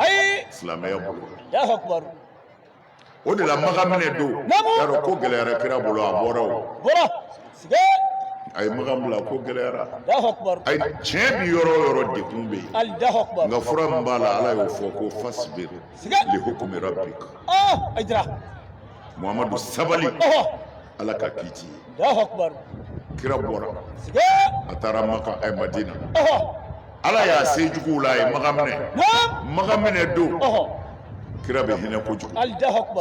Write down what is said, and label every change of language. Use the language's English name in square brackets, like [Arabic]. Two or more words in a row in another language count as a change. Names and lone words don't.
[Bambara] ayi silamɛya bolo [Arabic] الله أكبر [Bambara] o de la magaminɛ don y'a dɔn ko gɛlɛyara kira bolo a bɔra o bɔra sige a ye magan bila ko gɛlɛyara [Arabic] الله أكبر [Bambara] ayi tiɲɛ bi yɔrɔ o yɔrɔ dekun bɛ yen [Arabic] الله أكبر [Bambara] nka fura min b'a la ala y'o fɔ ko [Arabic] فاصبر لحكم ربك [Bambara] a jira muhamadu sabali ala ka k'i ye [Arabic] الله أكبر [Bambara] kira bɔra sige a taara maka madina ala y'a se juguw la a ye magan minɛ don kira bɛ hinɛ kojugu [Arabic] الله أكبر